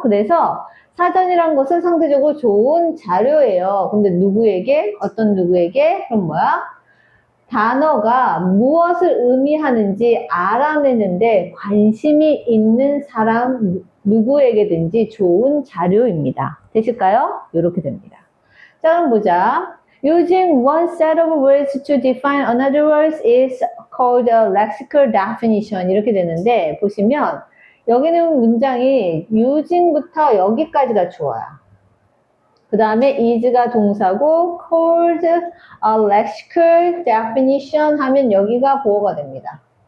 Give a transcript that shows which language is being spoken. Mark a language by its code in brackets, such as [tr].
[ko] 그래서 사전이란 것은 상대적으로 좋은 자료예요. 근데 누구에게? 어떤 누구에게? 그럼 단어가 무엇을 의미하는지 알아내는데 관심이 있는 사람 누구에게든지 좋은 자료입니다. 되실까요? 이렇게 됩니다. 자, 그럼 보자. [en] Using one set of words to define another word is called a lexical definition. [ko] 이렇게 되는데 보시면 여기는 문장이 using부터 여기까지가 주어야. 그 다음에 is가 동사고 [en] called a lexical definition [ko] 하면 여기가 보호가 됩니다.